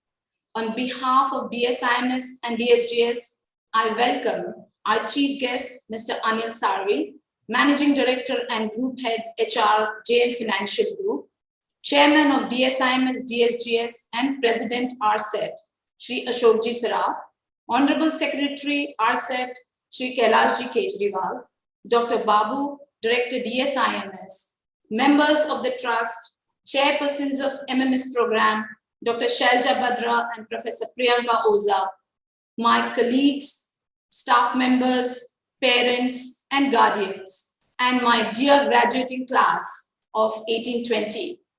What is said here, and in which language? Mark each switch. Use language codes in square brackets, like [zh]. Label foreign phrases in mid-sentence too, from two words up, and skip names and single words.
[en] On behalf of DSIMS and DSGS, I welcome our chief guest, Mr. Anil Sarvi, Managing Director and Group Head HR JM Financial Group, Chairman of DSIMS DSGS and President RSET, Shri Ashokji Saraf, Honorable Secretary RSET, Shri Kailashji Kejriwal, Dr. Babu, Director DSIMS, members of the Trust, Chairpersons of MMS Program, Dr. Shailja Badra and Professor Priyanka Oza, my colleagues, staff members, parents and guardians, and my dear graduating class of 1820.